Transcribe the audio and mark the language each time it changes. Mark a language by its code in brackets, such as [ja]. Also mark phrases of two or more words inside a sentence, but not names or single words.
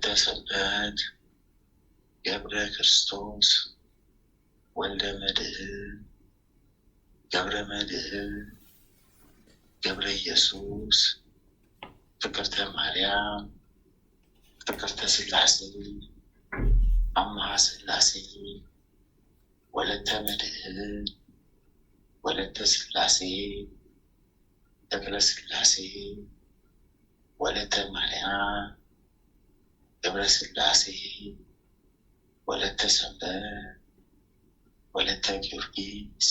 [am] ሰንበት ገብረ ክርስቶስ ወልደ መድኅን ገብረ መድኅን ገብረ ኢየሱስ ፍቅርተ ማርያም ፍቅርተ ሥላሴ አምሃ ሥላሴ ወለተ መድኅን ወለተ ሥላሴ ተክለ ሥላሴ ወለተ ማርያም ገብረ ሥላሴ ወለተ ሰንበት ወለተ ጊዮርጊስ